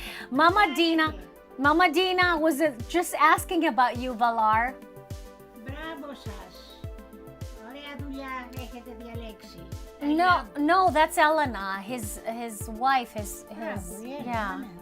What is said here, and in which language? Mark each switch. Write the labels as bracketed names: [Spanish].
[English] Mama Dina was just asking about you, Valar. [Greek] Μπράβο σας. Ωραία δουλειά έχετε διαλέξει. [English] No, that's Elena, his wife, yeah.